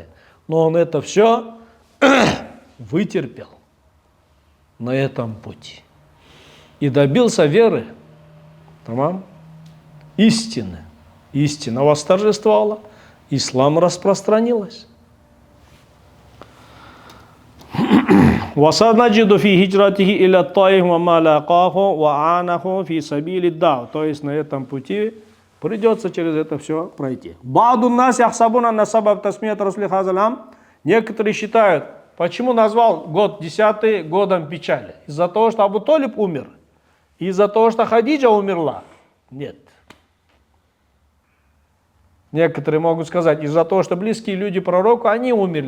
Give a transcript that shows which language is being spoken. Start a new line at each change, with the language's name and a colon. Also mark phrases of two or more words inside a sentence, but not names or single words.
Russian: Но он это все вытерпел на этом пути. И добился веры. Тамам? Истины. Истина восторжествовала. Ислам распространилась.
Arabic: وَسَنَجِدُ فِي هِجْرَتِهِ إِلَى الطَّائِفِ وَمَا لَقَاهُ وَعَانَهُ فِي سَبِيلِ الدَّعْوَةِ.
Russian: То есть на этом пути придется через это все пройти.
Arabic: بَعْضُ النَّاسِ يَحْسَبُونَ أَنَّ سَبَبَ تَسْمِيَةِ رَسُولِ هَذَا الْعَامِ.
Russian: Некоторые считают, почему назвал год 10 годом печали? Из-за того, что Абу Талиб умер? Из-за того, что Хадиджа умерла? Нет. Некоторые могут сказать, из-за того, что близкие люди пророку, они умерли.